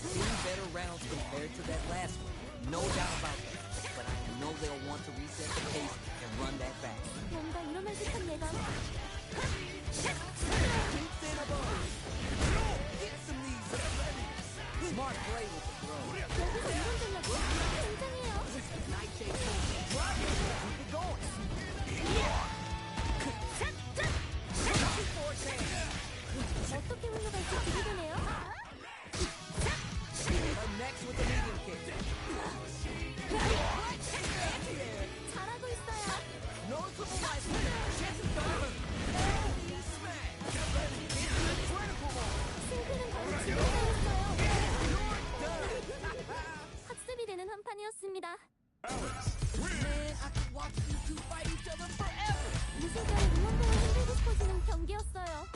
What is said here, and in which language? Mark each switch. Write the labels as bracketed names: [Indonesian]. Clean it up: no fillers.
[English] I've seen better rounds compared to that last one. No doubt about that. But I know they'll want to reset the pace and run that back. [Korean] 뭔가 일어날 듯한 예감. [English] Smart play with the throw. [Korean] 여기서 이런 전략이 굉장해요. [English] Nightshade pulls and drives it. Keep it going. [Korean] 어떻게 흘러갈지 기대되네요. [English] Next with the medium kick. [Korean] 잘하고 있어요. 승패는 거의 지켜나였어요. 학습이 되는 한 판이었습니다. [English] Man, I could watch you two fight each other forever. [Korean] 누군가의 응원봉을 흔들고 싶어지는 경기였어요.